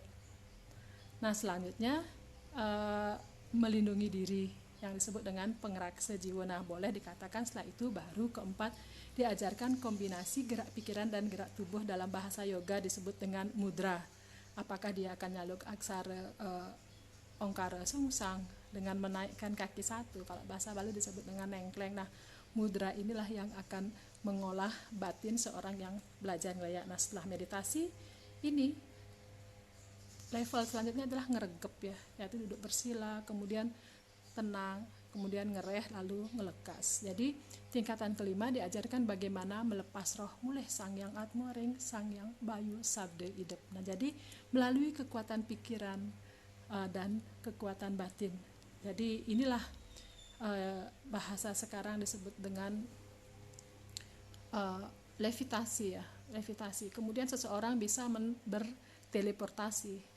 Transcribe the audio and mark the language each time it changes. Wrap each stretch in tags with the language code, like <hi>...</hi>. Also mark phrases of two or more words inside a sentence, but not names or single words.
<id>Nah, selanjutnya melindungi diri yang disebut dengan pengraksa jiwa. Nah, boleh dikatakan setelah itu baru keempat diajarkan kombinasi gerak pikiran dan gerak tubuh. Dalam bahasa yoga disebut dengan mudra. Apakah dia akan</id> <ban>nyaluk aksara ongkara sungsang</ban> <id>dengan menaikkan kaki 1, kalau bahasa Bali disebut dengan nengkleng. Nah, mudra inilah yang akan mengolah batin seorang yang belajar Lea. Nah, setelah meditasi ini level selanjutnya adalah ngeregep ya, yaitu duduk bersila, kemudian tenang, kemudian ngereh, lalu ngelekas. Jadi tingkatan kelima diajarkan bagaimana melepas roh</id> <ban>mulih sang yang atmoring, sang yang bayu sabde idep.</ban> <id>Nah, jadi melalui kekuatan pikiran dan kekuatan batin. Jadi inilah bahasa sekarang disebut dengan levitasi ya, levitasi. Kemudian seseorang bisa berteleportasi.</id>